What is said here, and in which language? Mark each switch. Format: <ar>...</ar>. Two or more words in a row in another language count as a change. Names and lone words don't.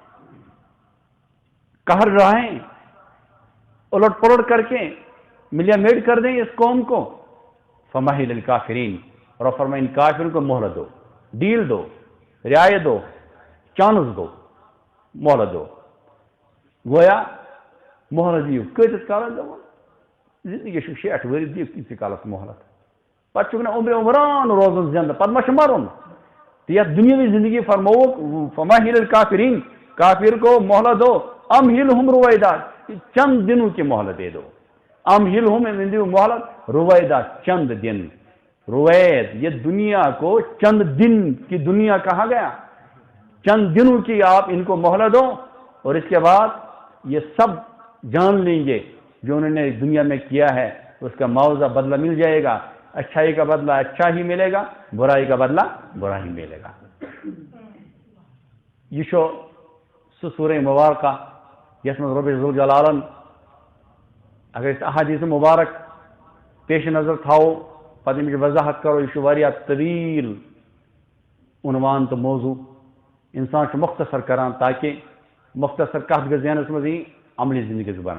<ur>قہر رہیں الٹ پلٹ کر کے ملیا میٹ کر دیں اس قوم کو</ur> <ar>فمہل الکافرین</ar> <ur>اور فرمائیں ان کافروں کو مہلت دو ڈیل دو رعایت دو چانس دو مہلت دو گویا</ur> <ks>مہلت دیو کۭتِس کالس دو زندگی چھُ 60 ؤری دیو کۭتِس کالس مہلت پتہٕ چھُکھ نہٕ عمرِ عمران روزُن زندٕ پتہٕ ما چھُ مرُن تو یتھ دنیاوی زندگی فرمووُکھ</ks> <ar>فمہل الکافرین</ar> <ur>کافر کو مہلت دو</ur> <ar>امہلہم رویدا</ar> <ur>چند دنوں کی مہلت دے دو امہلہم</ur> <ks>دیو مہلت</ks> <ur>رویدا چند دن روید یہ دنیا کو چند دن کی دنیا کہا گیا چند دنوں کی آپ ان کو مہلت دو اور اس کے بعد یہ سب جان لیں گے جو انہوں نے دنیا میں کیا ہے اس کا معاوضہ بدلہ مل جائے گا اچھائی کا بدلہ اچھا ہی ملے گا برائی کا بدلہ برا ہی ملے گا</ur> <ks>یہ چھُ سُہ سورہ مبارکہ یس من رب ذوالجلالن اگر اس احادیث مبارک پیش نظر تھاو پتہ امچ وضاحت کرو یہ واریاہ طویل عنوان تو موضوع انسان مختصر کران تاکہ مختصر کتھ گژھِ ذہنس منٛز یی</ks> <ur>عملی زندگی بنائیں</ur>